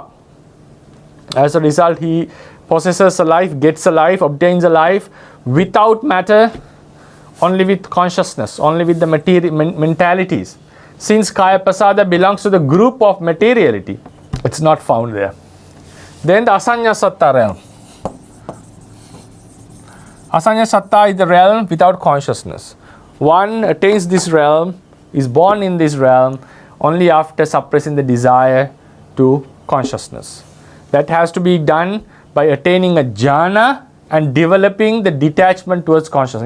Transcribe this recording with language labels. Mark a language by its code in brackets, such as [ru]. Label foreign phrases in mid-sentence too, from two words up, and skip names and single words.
[en] As a result, he possesses a life, gets a life, obtains a life without matter, only with consciousness, only with the mentalities. Since [pi] kaya pasada [en] belongs to the group of materiality, it's not found there. Then the [pi] asanya satta [en] realm. [pi] Asanya satta [en] is the realm without consciousness. One attains this realm, is born in this realm only after suppressing the desire to consciousness. That has to be done by attaining a jhana and developing the detachment towards consciousness.